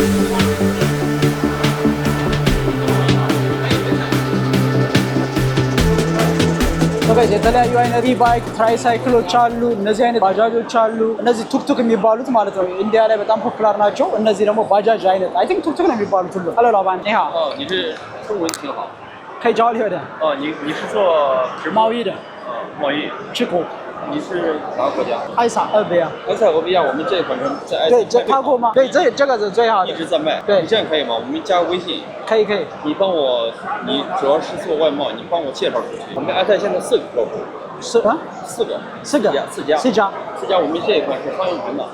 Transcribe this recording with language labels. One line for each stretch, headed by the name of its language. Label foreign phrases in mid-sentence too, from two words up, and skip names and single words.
Amharic: የተለያዩ አይነት
English: e-bike tricycles
Amharic: አሉ። እነዚህ አይነት ባጃጆች አሉ። እነዚህ ቱክቱክ የሚባሉት ማለት ነው ኢንዲያ ላይ በጣም ፖፑላር ናቸው። እነዚህ ደግሞ ባጃጅ አይነት
English: I think
Amharic: ቱክቱክ ነው የሚባሉት ሁሉ። ሄሎ ላባን
Chinese: 可以交流的。哦，你是做直播贸易的，贸易？吃苦。你是哪个国家？埃塞俄比亚。埃塞俄比亚，我们这款车在埃塞。对，这看过吗？对，这个是最好的。一直在卖。对，你这样可以吗？我们加个微信。可以。你帮我，你主要是做外贸，你帮我介绍出去。我们埃塞现在4个客户。4家，我们这一款是方向盘的。